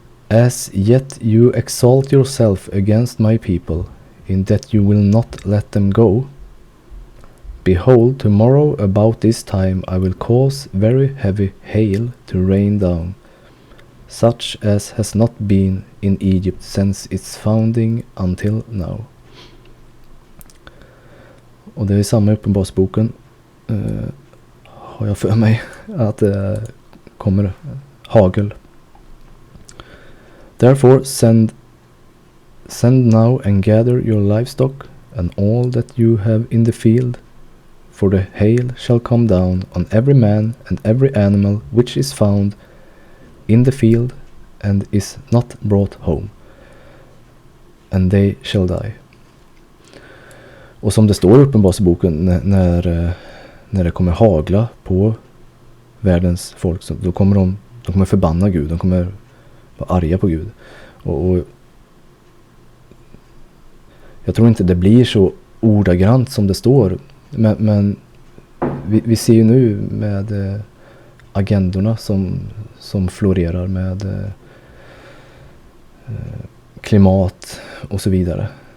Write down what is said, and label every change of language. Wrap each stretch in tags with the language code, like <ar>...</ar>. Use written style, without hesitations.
<en>As yet you exalt yourself against my people, in that you will not let them go. Behold, tomorrow about this time I will cause very heavy hail to rain down, such as has not been in Egypt since its founding until now.</en> <sv>Och det är samma i Uppenbarelseboken, har jag för mig, att det kommer hagel.</sv> <en>Therefore send now and gather your livestock and all that you have in the field, for the hail shall come down on every man and every animal which is found in the field and is not brought home, and they shall die.</en> <sv>Och som det står i Uppenbarelseboken, när det kommer hagla på världens folk, så då kommer de kommer förbanna Gud, de kommer vara arga på Gud. Och jag tror inte det blir så ordagrant som det står, men vi ser ju nu med agendorna som florerar med klimat och så vidare.</sv>